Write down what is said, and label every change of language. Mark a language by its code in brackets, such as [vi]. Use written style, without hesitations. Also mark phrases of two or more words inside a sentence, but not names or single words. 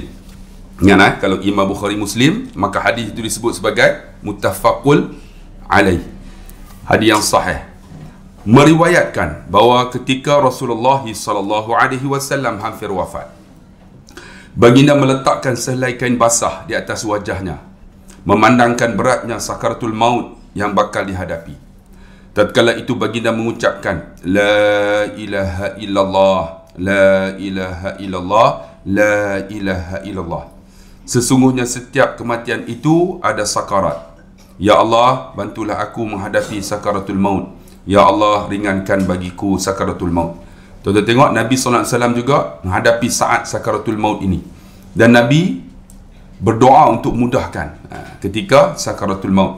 [ms] Ingat, kalau Imam Bukhari Muslim, maka hadis itu disebut sebagai [ar] متفق عليه, [ms] hadis yang sahih, meriwayatkan bahawa ketika Rasulullah SAW hampir wafat, baginda meletakkan sehelai kain basah di atas wajahnya, memandangkan beratnya [ar] سكرات الموت [ms] yang bakal dihadapi. Tatkala itu baginda mengucapkan [ar] لا إله إلا الله، لا إله إلا الله، لا إله إلا الله. [ms] Sesungguhnya setiap kematian itu ada sakarat. [ar] يا الله, [ms] bantulah aku menghadapi [ar] سكرات الموت. يا الله, [ms] ringankan bagiku [ar] سكرات الموت. [ms] Tuan-tuan tengok, Nabi SAW juga menghadapi saat [ar] سكرات الموت [ms] ini. Dan Nabi berdoa untuk mudahkan ketika [ar] سكرات الموت.